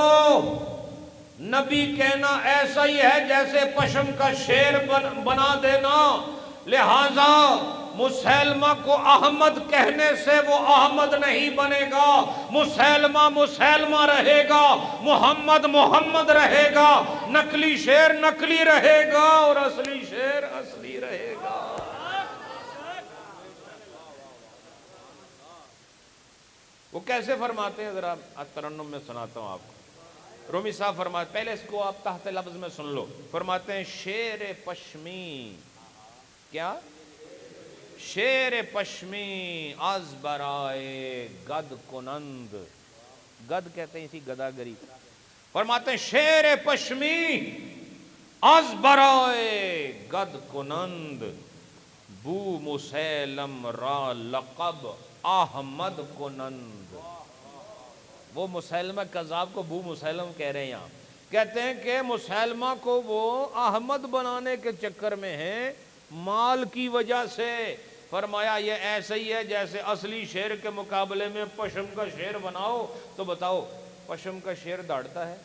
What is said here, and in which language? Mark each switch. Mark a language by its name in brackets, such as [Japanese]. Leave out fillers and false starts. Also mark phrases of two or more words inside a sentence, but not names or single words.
[Urdu] نبی کہنا ایسا ہی ہے جیسے پشم کا شیر بنا دینا، لہذا مسیلمہ کو احمد کہنے سے وہ احمد نہیں بنے گا، مسیلمہ مسیلمہ رہے گا، محمد محمد رہے گا، نقلی شیر نقلی رہے گا اور اصلی شیر اصلی رہے گا۔ وہ کیسے فرماتے ہیں ذرا ترنم میں سناتا ہوں آپ کو۔ رومی صاحب فرماتے، پہلے اس کو آپ تحت لفظ میں سن لو، فرماتے ہیں [Persian] شیر پشمی، [Urdu] کیا؟ [Persian] شیر پشمی از برائے گد کنند، گد [Urdu] کہتے ہیں اسی گداگری۔ فرماتے ہیں [Persian] شیر پشمی از برائے گد کنند، بو مسیلم را لقب احمد کنند۔ [Urdu] وہ مسیلمہ کذاب کو بو مسیلم کہہ رہے ہیں یہاں، کہتے ہیں کہ مسیلمہ کو وہ احمد بنانے کے چکر میں ہیں مال کی وجہ سے۔ فرمایا یہ ایسا ہی ہے جیسے اصلی شیر کے مقابلے میں پشم کا شیر بناؤ تو بتاؤ پشم کا شیر داڑتا ہے؟